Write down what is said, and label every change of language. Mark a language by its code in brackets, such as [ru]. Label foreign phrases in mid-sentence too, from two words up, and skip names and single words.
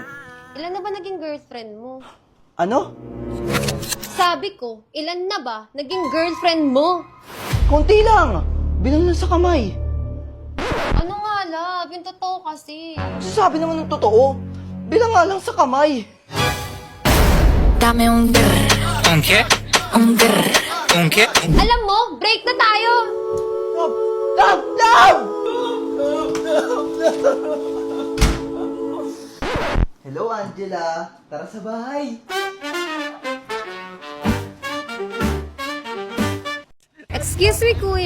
[tl] ilan na ba naging girlfriend mo? Ano? Sabi ko, ilan na ba naging girlfriend mo? Konti lang! Bilang lang sa kamay. Ano nga, love? Yung totoo kasi. Sabi naman ng totoo. Bilang nga lang sa kamay. [es] Dame un grr. ¿Un qué? Un grr. ¿Un qué? [tl] Alam mo, break na tayo! [en] Love! Love! Love! Hello, Angela. [tl] Tara sa bahay. [en] Excuse me, kuya.